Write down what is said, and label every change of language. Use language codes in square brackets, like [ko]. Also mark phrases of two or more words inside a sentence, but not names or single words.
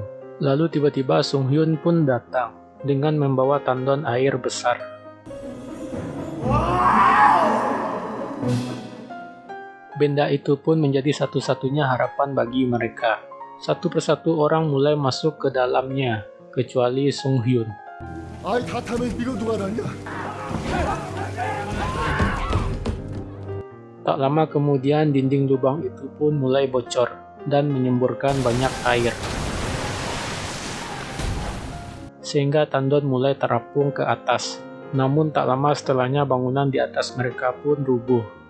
[id] Lalu tiba-tiba Sung Hyun pun datang dengan membawa tandon air besar. Benda itu pun menjadi satu-satunya harapan bagi mereka. Satu persatu orang mulai masuk ke dalamnya, kecuali Sung Hyun. [ko] 아이 다 타면 이거 누가 났냐? [id] Tak lama kemudian dinding lubang itu pun mulai bocor dan menyemburkan banyak air. Sehingga tandon mulai terapung ke atas. Namun tak lama setelahnya bangunan di atas mereka pun rubuh.